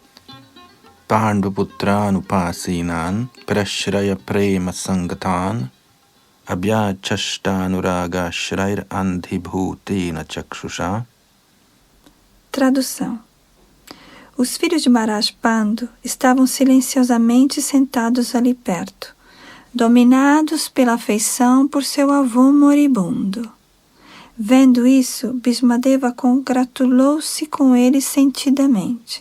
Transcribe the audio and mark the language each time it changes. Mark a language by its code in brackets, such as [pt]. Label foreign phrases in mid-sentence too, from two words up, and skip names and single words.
[sa] Panduputranupasinan prashraya prema sangatan abhyachashtanuraga shrair andhibhutina chakshusha. [pt] Tradução. Os filhos de Maharaj Pandu estavam silenciosamente sentados ali perto, dominados pela afeição por seu avô moribundo. Vendo isso, Bhismadeva congratulou-se com ele sentidamente.